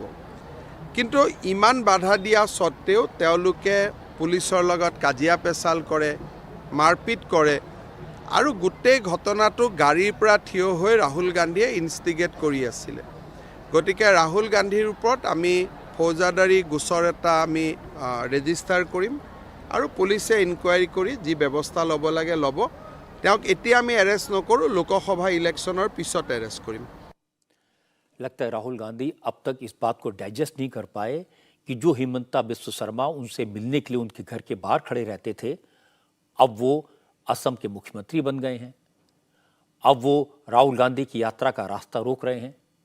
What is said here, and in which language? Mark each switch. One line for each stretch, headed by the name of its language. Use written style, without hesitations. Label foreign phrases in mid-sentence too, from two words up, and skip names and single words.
Assamese: কিন্তু ইমান বাধা দিয়া সত্ত্বেও তেওঁলোকে পুলিচৰ লগত কাজিয়া পেচাল কৰে, মাৰপিট কৰে আৰু গোটেই ঘটনাটো গাড়ীৰ পৰা থিয় হৈ ৰাহুল গান্ধীয়ে ইনষ্টিগেট কৰি আছিলে। গতিকে ৰাহুল গান্ধীৰ ওপৰত আমি ফৌজদাৰী গোচৰ এটা আমি ৰেজিষ্টাৰ কৰিম আৰু পুলিচে ইনকুৱাৰী কৰি যি ব্যৱস্থা ল'ব লাগে ল'ব। তেওঁক এতিয়া আমি এৰেষ্ট নকৰোঁ, লোকসভা ইলেকশ্যনৰ পিছত এৰেষ্ট কৰিম।
Hindi: लगता है राहुल गांधी अब तक इस बात को डाइजेस्ट नहीं कर पाए कि जो हिमंता बिस्व शर्मा उनसे मिलने के लिए उनके घर के बाहर खड़े रहते थे, अब वो असम के मुख्यमंत्री बन गए हैं। अब वो राहुल गांधी की यात्रा का रास्ता रोक रहे हैं।